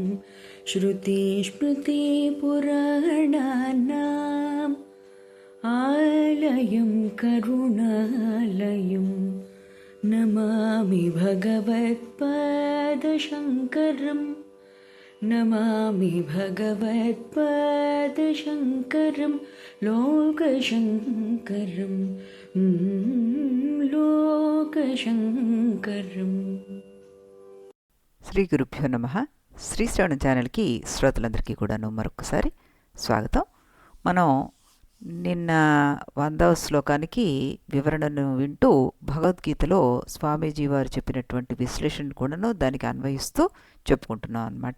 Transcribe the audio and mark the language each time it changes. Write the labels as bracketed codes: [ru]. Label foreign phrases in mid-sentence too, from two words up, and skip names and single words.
[sa] श्रुतिस्मृतिपुराणानाम् आलयं करुणालयं नमामि भगवत्पादशङ्करम् नमामि भगवत्पादशङ्करं लोकशङ्करं లోకశంకరం. శ్రీ గురుభ్యో నమః. [te] శ్రీ శ్రవణ ఛానల్కి శ్రోతలందరికీ కూడాను మరొకసారి స్వాగతం. మనం నిన్న 100వ శ్లోకానికి వివరణను వింటూ భగవద్గీతలో స్వామీజీ వారు చెప్పినటువంటి విశ్లేషణ కూడాను దానికి అన్వయిస్తూ చెప్పుకుంటున్నాం అన్నమాట.